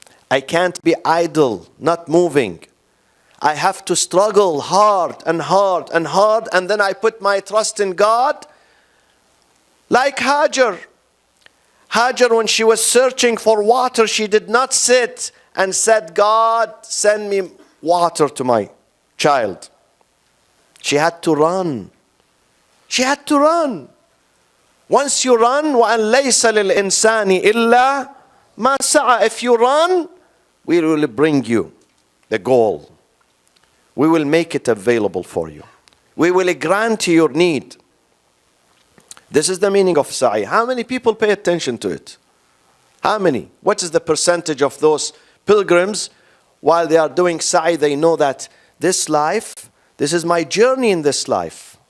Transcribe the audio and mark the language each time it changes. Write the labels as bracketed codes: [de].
[en] I can't be idle, not moving. I have to struggle hard and hard and hard, and then I put my trust in God. Like Hajar. Hajar, when she was searching for water, she did not sit and said, God, send me water to my child. She had to run. She had to run. Once you run, [ar] وَأَنْ لَيْسَ لِلْإِنسَانِ إِلَّا مَا سَعَى. [en] If you run, we will bring you the goal. We will make it available for you. We will grant you your need. This is the meaning of sa'i. How many people pay attention to it? How many? What is the percentage of those pilgrims, while they are doing sa'i, they know that this life, this is my journey in this life.